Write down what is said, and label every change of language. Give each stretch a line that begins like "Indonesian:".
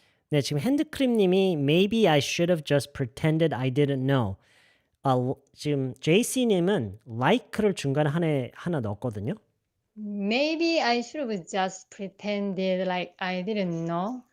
Korean: 네, 지금 핸드크림님이
English: Maybe I should have just pretended I didn't know.
Korean: 지금 JC님은 like를 중간에 하나 넣었거든요.
English: Maybe I should have just pretended like I didn't know.